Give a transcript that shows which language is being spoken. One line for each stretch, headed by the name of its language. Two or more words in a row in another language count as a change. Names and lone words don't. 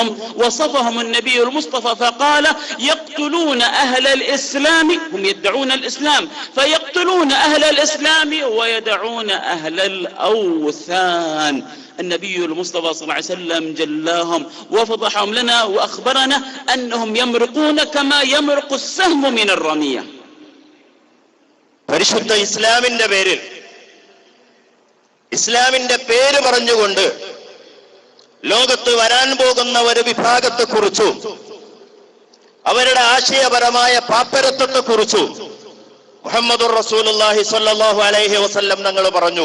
Arabic: وصفهم النبي المصطفى فقال يقتلون أهل الإسلام، هم يدعون الإسلام فيقتلون أهل الإسلام ويدعون أهل الأوثان. النبي المصطفى صلى الله عليه وسلم جلاهم وفضحهم لنا وأخبرنا أنهم يمرقون كما يمرق السهم من الرمية.
Malayalam: പരിശുദ്ധ ഇസ്ലാമിന്റെ പേര് പറഞ്ഞുകൊണ്ട് ലോകത്ത് വരാൻ പോകുന്ന ഒരു വിഭാഗത്തെക്കുറിച്ചും അവരുടെ ആശയപരമായ പാപ്പരത്വത്തെക്കുറിച്ചും
Arabic: محمد رسول الله صلى الله عليه وسلم
Malayalam: തങ്ങൾ പറഞ്ഞു.